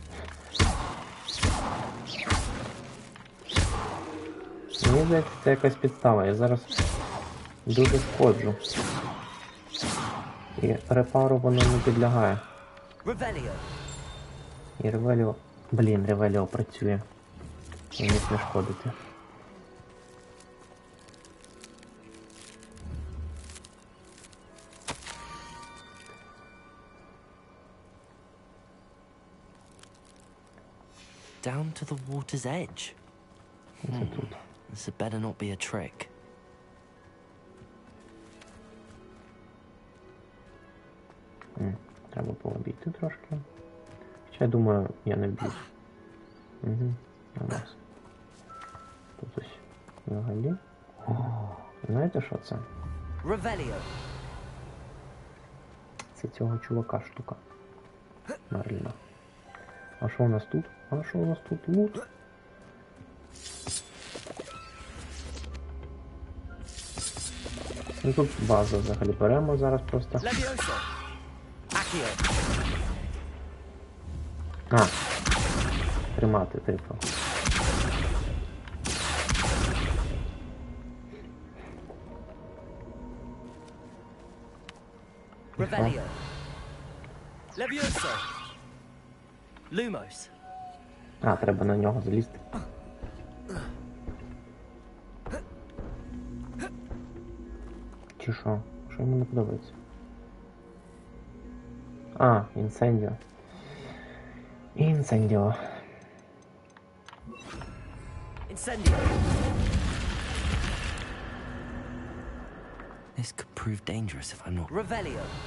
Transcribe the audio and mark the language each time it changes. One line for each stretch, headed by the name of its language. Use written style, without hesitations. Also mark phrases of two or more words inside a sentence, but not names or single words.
Ukrainian: Мені здається, це якась підстава. Я зараз дуже сходжу. І репару воно не підлягає. Revelio. І Ревеліо... Блін, Ревеліо працює. І міг не шкодити.
English: Down to the water's edge. This had better not be a trick.
Ukrainian: Треба було обійти трошки. Хоча, я думаю, я не б'юсь. Угу, нормас. Тут ось взагалі. О, знаєте, що це? Revelio. Це цього чувака штука. Мерліна. А що у нас тут? А що у нас тут? Лут? Ну тут базу взагалі беремо зараз просто. Levioso. Accio. А. Тримати, типу. Revelio. Levioso. Lumos. А, треба на нього залізти. Чи що? Що йому не подобається? А, інсендіо. Інсендіо. Incendio.
English: This could prove dangerous if I'm not... Revelio.